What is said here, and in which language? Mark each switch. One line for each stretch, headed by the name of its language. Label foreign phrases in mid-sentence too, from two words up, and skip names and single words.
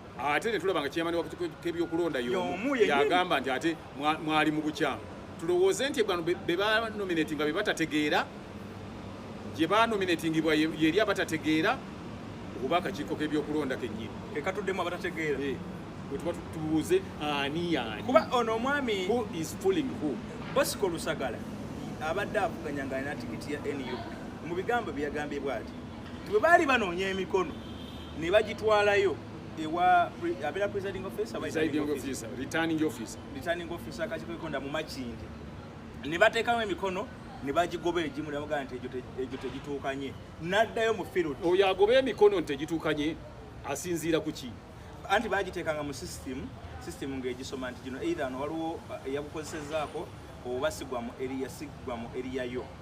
Ganda: Ate ne tulaba nga chairman w'akakiiko k'ebyokulonda y'omu Y'omu yennyini. yagamba nti ate mwa-, mwali mu bukyamu. Tulowooze nti bano be, be ba nominating nga be batategeera, gye ba nominatingibwa ye, ye eri abatategeera, oba akakiiko k'ebyokulonda kennyini. Ke katuddemu abatategeera. Eh, bwe tuba tu-, tubuuze, ani y'ani? Kuba ono omwami
English: Who is fooling who?
Ganda: Bosco Lusagala abadde avuganya nga alina tikiti ya N U P. Mu bigambo bye yagambye bw'ati, nti bwe baali banoonya emikono, ne bagitwalayo ewa pre-, abeera
English: presiding officer, Presiding returning officer, returning officer. returning officer,
Ganda: akakiiko k'ebyokulonda mu Makindye. Ne bateekamu emikono, ne bagigoba egimu, ne bagaa nti egyo te-, egyo tegituukanye. N'addayo mu field. Oyo agoba emikono nti tegituukanye, asinziira ku ki? Anti baagiteekanga mu system, system ng'egisoma nti gino either ono waliwo, uh, eyagukozesezaako, oba sigwa mu area, sigwa mu area yo.